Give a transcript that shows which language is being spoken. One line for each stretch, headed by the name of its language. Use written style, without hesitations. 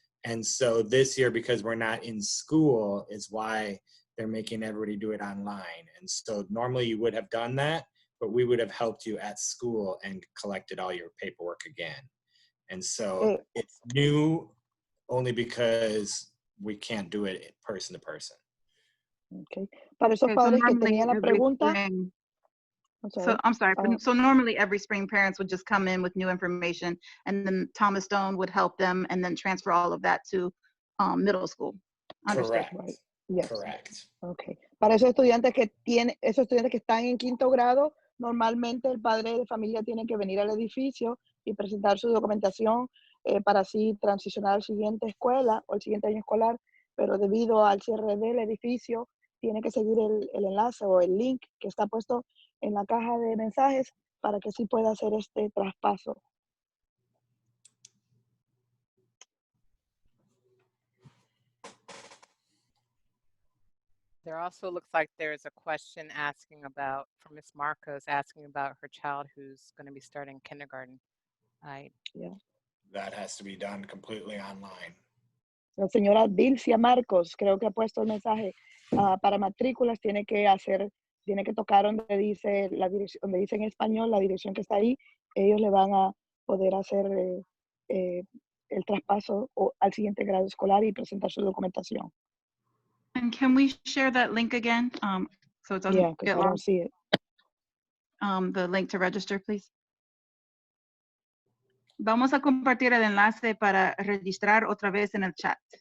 English: And so this year, because we're not in school, is why they're making everybody do it online. And so normally you would have done that, but we would have helped you at school and collected all your paperwork again. And so it's new only because we can't do it person to person. Okay.
Spanish: Para esos padres que tenían la pregunta.
English: I'm sorry. So normally every spring parents would just come in with new information, and then Thomas Stone would help them and then transfer all of that to middle school. Correct. Right. Yes. Correct. Okay.
Spanish: Para esos estudiantes que están en 5º grado, normalmente el padre de familia tiene que venir al edificio y presentar su documentación para así transicionar a la siguiente escuela o el siguiente año escolar pero debido al cierre del edificio, tiene que seguir el enlace o el link que está puesto en la caja de mensajes para que sí pueda hacer este traspaso.
English: There also looks like there's a question asking about, from Ms. Marcos, asking about her child who's going to be starting kindergarten. Yeah. That has to be done completely online.
Spanish: La señora Dilcia Marcos creo que ha puesto el mensaje para matrículas, tiene que tocar donde dice la dirección, donde dice en español la dirección que está ahí, ellos le van a poder hacer el traspaso al siguiente grado escolar y presentar su documentación.
English: And can we share that link again so it doesn't Yeah, because get I don't lost? see it. The link to register, please.
Spanish: Vamos a compartir el enlace para registrar otra vez en el chat.